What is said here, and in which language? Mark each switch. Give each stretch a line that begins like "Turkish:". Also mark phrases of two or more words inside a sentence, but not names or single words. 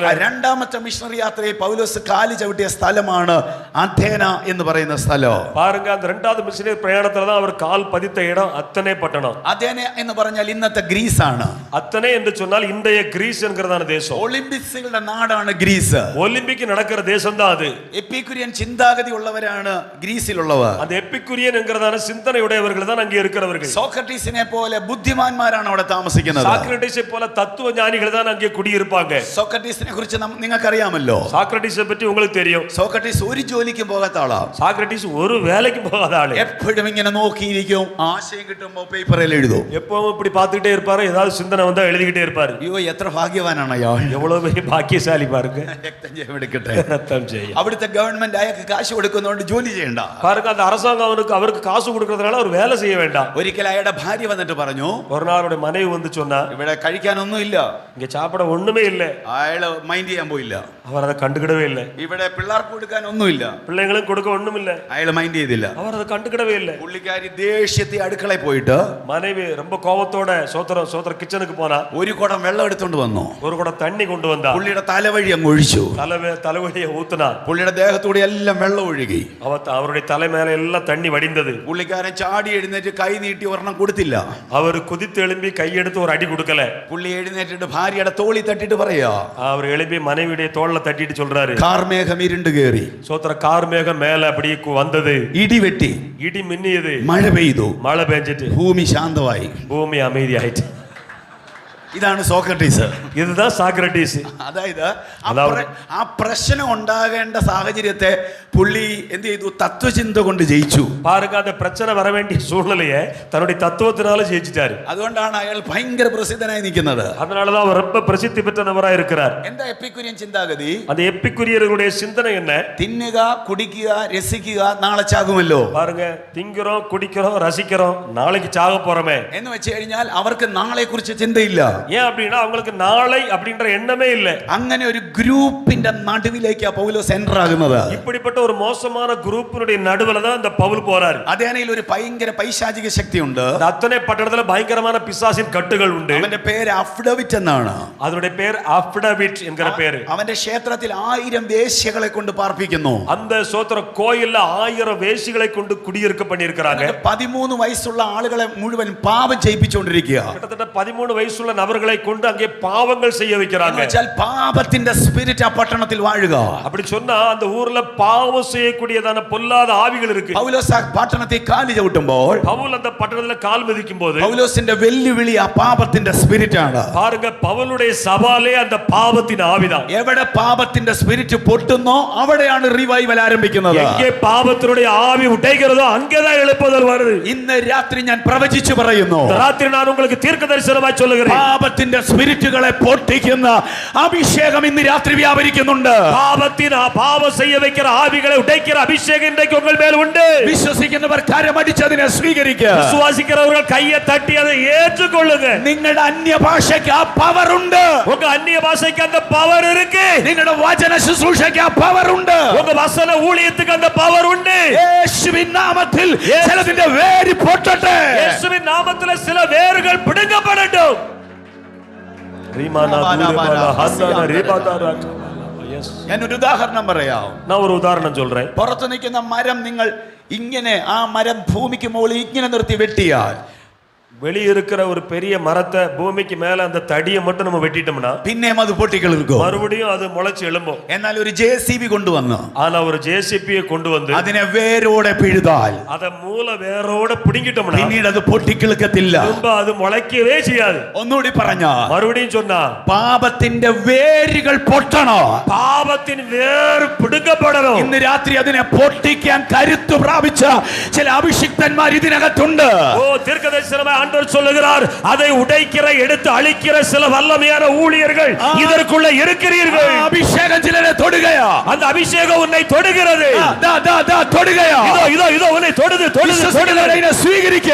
Malayalam: രണ്ടാമത്തെ മിഷണറി യാത്രയിൽ പൗലോസ് കാല് ചവിട്ടിയ സ്ഥലമാണ് അഥേന എന്ന് പറയുന്ന സ്ഥലം.
Tamil: பாருங்க, அந்த இரண்டாவது மிஷனரி பிரயாணத்துல தான் அவர் கால் பதித்த இடம் அத்தனை பட்டணம்.
Malayalam: അഥേന എന്ന് പറഞ്ഞാൽ ഇന്നത്തെ ഗ്രീസ് ആണ്.
Tamil: அத்தனை என்று சொன்னால் இன்றைய கிரீஸ் என்கிறதான தேசம்.
Malayalam: ഒളിമ്പിക്സുകളുടെ നാടാണ് ഗ്രീസ്.
Tamil: ஒலிம்பிக் நடக்கிற தேசம் தான் அது.
Malayalam: എപ്പിക്കുരിയൻ ചിന്താഗതി ഉള്ളവരാണ് ഗ്രീസിലുള്ളവർ.
Tamil: அந்த எப்பிக்குரியன் என்கிறதான சிந்தனையுடையவர்கள் தான் அங்கே இருக்கிறவர்கள்.
Malayalam: സോക്രട്ടീസിനെ പോലെ ബുദ്ധിമാന്മാരാണ് അവിടെ താമസിക്കുന്നത്.
Tamil: சாக்ரட்டிஸை போல தத்துவ ஞானிகள் தான் அங்கே குடியிருப்பாங்க.
Malayalam: സോക്രട്ടീസിനെ കുറിച്ച് നിങ്ങൾക്ക് അറിയാമല്ലോ.
Tamil: சாக்ரட்டிஸை பற்றி உங்களுக்கு தெரியும்.
Malayalam: സോക്രട്ടീസ് ഒരു ജോലിക്കും പോകാത്ത ആളാ.
Tamil: சாக்ரட்டிஸ் ஒரு வேலைக்கு போகாத ஆளு.
Malayalam: എപ്പോഴും ഇങ്ങനെ നോക്കിയിരിക്കും. ആശയം കിട്ടുമ്പോൾ പേപ്പറിൽ എഴുതും.
Tamil: எப்பவும் இப்படி பார்த்துக்கிட்டே இருப்பாரு. ஏதாவது சிந்தனை வந்தா எழுதிக்கிட்டே இருப்பாரு.
Malayalam: അയ്യോ എത്ര ഭാഗ്യവാനാണ് അയാൾ.
Tamil: எவ்வளவு பெரிய பாக்கியசாலி பாருங்க.
Malayalam: രക്തം എടുക്കട്ടെ.
Tamil: ரத்தம் செய்ய.
Malayalam: അവിടുത്തെ ഗവൺമെന്റ് അയാൾക്ക് കാശ് കൊടുക്കുന്നതുകൊണ്ട് ജോലി ചെയ്യണ്ട.
Tamil: பாருங்க, அந்த அரசாங்கம் அவருக்கு காசு கொடுக்கறதுனால அவர் வேலை செய்ய வேண்டாம்.
Malayalam: ഒരിക്കൽ അയാളുടെ ഭാര്യ വന്നിട്ട് പറഞ്ഞു,
Tamil: ஒரு நாள் அவருடைய மனைவி வந்து சொன்னா,
Malayalam: ഇവിടെ കഴിക്കാനൊന്നും ഇല്ല.
Tamil: இங்க சாப்பிட ஒண்ணுமே இல்ல.
Malayalam: അയാള് മൈൻഡ് ചെയ്യാൻ പോയില്ല.
Tamil: அவர் அதை கண்டுக்கிடவே இல்லை.
Malayalam: ഇവിടെ പിള്ളേർക്ക് കൊടുക്കാൻ ഒന്നുമില്ല.
Tamil: பிள்ளைங்களும் கொடுக்க ஒண்ணும் இல்ல.
Malayalam: അയാള് മൈൻഡ് ചെയ്തില്ല.
Tamil: அவர் அதை கண்டுக்கிடவே இல்லை.
Malayalam: പുള്ളിക്കാരി ദേഷ്യത്തെ അടുക്കളയിൽ പോയിട്ട്
Tamil: மனைவி ரொம்ப கோபத்தோட சோத்திர கிச்சனுக்கு போனா
Malayalam: ഒരു കുടം വെള്ളം എടുത്തോണ്ട് വന്നു.
Tamil: ஒரு குடம் தண்ணி கொண்டு வந்தா.
Malayalam: പുള്ളിയുടെ തലവഴി അങ്ങ് ഒഴിച്ചു.
Tamil: தலைவழியை ஊத்துனா.
Malayalam: പുള്ളിയുടെ ദേഹത്തൂടെ എല്ലാം വെള്ളം ഒഴുകി.
Tamil: அவருடைய தலை மேல எல்லாம் தண்ணி வடிந்தது.
Malayalam: പുള്ളിക്കാരൻ ചാടി എഴുന്നേറ്റ് കൈ നീട്ടി ഒരെണ്ണം കൊടുത്തില്ല.
Tamil: அவர் குதித்து எழும்பி கையெடுத்து ஒரு அடி கொடுக்கல.
Malayalam: പുള്ളി എഴുന്നേറ്റിട്ട് ഭാര്യയുടെ തോളി തട്ടിട്ട് പറയാ,
Tamil: அவர் எழும்பி மனைவியுடைய தோள்ல தட்டிட்டு சொல்றாரு,
Malayalam: കാർമേഘം ഇരുണ്ട് കേറി.
Tamil: சோத்திர கார்மேகம் மேல அப்படியே வந்தது.
Malayalam: ഇടിവെട്ടി.
Tamil: இடி மின்னியது.
Malayalam: മഴ പെയ്തു.
Tamil: மழை பெஞ்சிட்டு
Malayalam: ഭൂമി ശാന്തമായി.
Tamil: பூமி அமைதியாயிட்டு.
Malayalam: ഇതാണ് സോക്രട്ടീസ്.
Tamil: இதுதான் சாக்ரட்டிஸ்.
Malayalam: അതായത് ആ പ്രശ്നം ഉണ്ടാകേണ്ട സാഹചര്യത്തെ പുള്ളി എന്ത് ചെയ്തു? തത്വചിന്ത കൊണ്ട് ജയിച്ചു.
Tamil: பாருங்க, அந்த பிரச்சனை வர வேண்டிய சூழ்நிலையை தன்னுடைய தத்துவத்தினால ஜெயிச்சிட்டாரு.
Malayalam: അതുകൊണ്ടാണ് അയാൾ ഭയങ്കര പ്രസിദ്ധനായി നിൽക്കുന്നത്.
Tamil: அதனாலதான் அவர் ரொம்ப பிரசித்தி பெற்ற நபரா இருக்கிறார்.
Malayalam: എന്താ എപ്പിക്കുര്യൻ ചിന്താഗതി?
Tamil: அந்த எப்பிக்குரியர்களுடைய சிந்தனை என்ன?
Malayalam: തിന്നുക, കുടിക്കുക, രസിക്കുക, നാളെ ചാകുമല്ലോ.
Tamil: பாருங்க, திங்கிறோம், குடிக்கிறோம், ரசிக்கிறோம், நாளைக்கு சாக போறோமே
Malayalam: എന്ന് വെച്ച് കഴിഞ്ഞാൽ അവർക്ക് നാളെ കുറിച്ച് ചിന്തയില്ല.
Tamil: ஏன் அப்படின்னா அவங்களுக்கு நாளை அப்படின்ற எண்ணமே இல்லை.
Malayalam: അങ്ങനെ ഒരു ഗ്രൂപ്പിന്റെ നടുവിലേക്ക് പൗലോസ് എൻ്റർ ആകുന്നത്.
Tamil: இப்படிப்பட்ட ஒரு மோசமான குரூப்பினுடைய நடுவுல தான் இந்த பவுல் போறாரு.
Malayalam: അതേനയിൽ ഒരു ഭയങ്കര പൈശാചിക ശക്തിയുണ്ട്.
Tamil: அத்தனை பட்டணத்துல பயங்கரமான பிசாசின் கட்டுகள் உண்டு.
Malayalam: അവന്റെ പേര് അഫ്ഡവിറ്റ് എന്നാണ്.
Tamil: அதனுடைய பேர் அஃப்டவிட் என்கிற பேரு.
Malayalam: അവന്റെ ക്ഷേത്രത്തിൽ 1000 വേശ്യകളെ കൊണ്ട് പാർപ്പിക്കുന്നു.
Tamil: அந்த சோத்திர கோயில்ல 1000 வேசிகளை கொண்டு குடியிருக்க பண்ணியிருக்கிறாங்க.
Malayalam: 13 വയസ്സുള്ള ആളുകളെ മുഴുവൻ പാപം ചെയ്യിപ്പിച്ചുകൊണ്ടിരിക്കുക.
Tamil: கிட்டத்தட்ட 13 வயசுள்ள நபர்களை கொண்டு அங்கே பாவங்கள் செய்ய வைக்கிறாங்க.
Malayalam: പാപത്തിന്റെ സ്പിരിറ്റ് ആ പട്ടണത്തിൽ വാഴുക.
Tamil: அப்படி சொன்னா அந்த ஊர்ல பாவம் செய்யக்கூடியதான பொல்லாத ஆவிகள் இருக்கு.
Malayalam: പൗലോസ് ആ പട്ടണത്തിൽ കാല് ചവിട്ടുമ്പോൾ,
Tamil: பவுல் அந்த பட்டணத்துல கால் மிதிக்கும் போது
Malayalam: പൗലോസിന്റെ വെല്ലുവിളി ആ പാപത്തിന്റെ സ്പിരിറ്റ് ആണ്.
Tamil: பாருங்க, பவுலுடைய சவாலே அந்த பாவத்தின் ஆவிதான்.
Malayalam: എവിടെ പാപത്തിന്റെ സ്പിരിറ്റ് പൊട്ടുന്നോ അവിടെയാണ് റിവൈവൽ ആരംഭിക്കുന്നത്.
Tamil: எங்கே பாவத்தினுடைய ஆவி உடைகிறதோ அங்கேதான் எழுப்புதல் வருது.
Malayalam: ഇന്ന് രാത്രി ഞാൻ പ്രവചിച്ചു പറയുന്നു,
Tamil: ராத்திரி நான் உங்களுக்கு தீர்க்க தரிசனமாய் சொல்லுகிறேன்,
Malayalam: പാപത്തിന്റെ സ്പിരിറ്റുകളെ പൊട്ടിക്കുന്ന അഭിഷേകം ഇന്ന് രാത്രി വ്യാപരിക്കുന്നുണ്ട്.
Tamil: பாவம் செய்ய வைக்கிற ஆவிகளை உடைக்கிற அபிஷேகம் இன்றைக்கு உங்கள் மேல் உண்டு.
Malayalam: വിശ്വസിക്കുന്നവർ കരമടിച്ചതിനെ സ്വീകരിക്കുക.
Tamil: விசுவாசிக்கிறவர்கள் கையை தட்டி அதை ஏற்றுக்கொள்ளுங்க.
Malayalam: നിങ്ങളുടെ അന്യഭാഷയ്ക്ക് ആ പവർ ഉണ്ട്.
Tamil: உங்க அந்நிய பாஷைக்கு அந்த பவர் இருக்கு.
Malayalam: നിങ്ങളുടെ വചന ശുശ്രൂഷയ്ക്ക് ആ പവർ ഉണ്ട്.
Tamil: உங்க வசன ஊழியத்துக்கு அந்த பவர் உண்டு.
Malayalam: യേശുവിൻ നാമത്തിൽ ചിലതിന്റെ വേര് പൊട്ടട്ടെ. യേശുവിൻ നാമത്തിൽ ചില വേരുകൾ പിടുങ്ങപ്പെടട്டும். ഞാൻ ഒരു ഉദാഹരണം പറയാം.
Tamil: நான் ஒரு உதாரணம் சொல்றேன்.
Malayalam: പുറത്ത് നിൽക്കുന്ന മരം നിങ്ങൾ ഇങ്ങനെ ആ മരം ഭൂമിക്ക് മുകളിൽ ഇങ്ങനെ നിർത്തി വെട്ടിയാൽ,
Tamil: வெளியே இருக்கிற ஒரு பெரிய மரத்தை பூமிக்கு மேல அந்த தடியை மட்டும் நம்ம வெட்டிட்டோம்னா
Malayalam: പിന്നെയും അത് പൊട്ടിക്കിളിർക്കും.
Tamil: மறுபடியும் அது முளைச்சு எழும்பும்.
Malayalam: എന്നാൽ ഒരു JCB കൊണ്ടുവന്നു
Tamil: ஆனா ஒரு JCB கொண்டு வந்து
Malayalam: അതിനെ വേരോടെ പിഴുതാൽ,
Tamil: அத மூல வேரோட பிடுங்கிட்டோம்னா
Malayalam: പിന്നീട് അത് പൊട്ടിക്കിളുക്കത്തില്ല.
Tamil: திரும்ப அது முளைக்கவே செய்யாது.
Malayalam: ഒന്നുകൂടി പറഞ്ഞാ,
Tamil: மறுபடியும் சொன்னா
Malayalam: പാപത്തിന്റെ വേരുകൾ പൊട്ടണോ?
Tamil: பாவத்தின் வேர் பிடுங்கப்படணும்.
Malayalam: ഇന്ന് രാത്രി അതിനെ പൊട്ടിക്കാൻ കരുത്തു പ്രാപിച്ച ചില അഭിഷിക്തന്മാർ ഇതിനകത്തുണ്ട്.
Tamil: ஓ தீர்க்கதரிசனமே ஆண்டவர் சொல்லுகிறார், அதை உடைக்கிற எடுத்து அழிக்கிற சில வல்லமையான ஊழியர்கள் இதற்குள்ள இருக்கிறீர்கள்.
Malayalam: അഭിഷേകം ചിലരെ തൊടുകയാ.
Tamil: அந்த അഭിഷേകം உன்னை தொடுகிறது.
Malayalam: തൊടുകയാ.
Tamil: இதோ உன்னை தொடுது.
Malayalam: സ്വീകരിക്കുക.